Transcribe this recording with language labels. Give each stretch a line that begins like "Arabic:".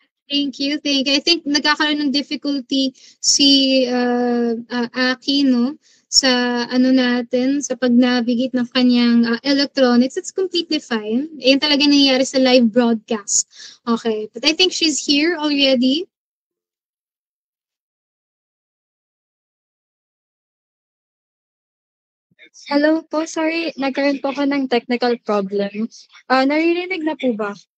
English: Thank you, thank you. I think
Filipino: nagkakaroon ng difficulty si Aki, no? Sa ano natin, sa pag-navigate ng kanyang electronics.
English: It's completely fine.
Filipino: Yan talaga nangyayari sa live broadcast.
English: Okay, but I think she's here already.
Filipino: Hello po, sorry, nagkaroon po ako ng technical problem. Naririnig na po ba?